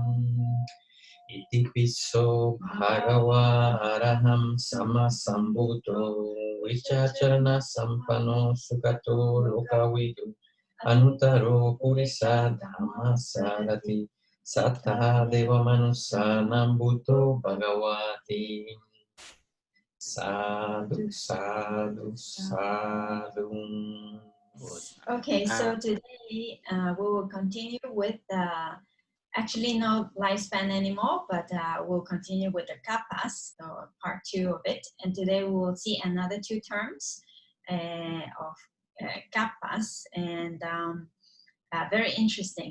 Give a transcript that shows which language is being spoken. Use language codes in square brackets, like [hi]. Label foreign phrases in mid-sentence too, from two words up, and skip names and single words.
[pi] Iti piso bhagava araham sama sambuddho vichacharana sampano sukato lokavidu anutaro purisa dhamma sarati sattha deva manusanam buddho bhagavati. Sadhu, sadhu, sadhu. [en] Okay, so today we will continue with actually no lifespan anymore, but we'll continue with the Kappas, so part 2 of it. And today we will see another 2 terms of Kappas, and very interesting.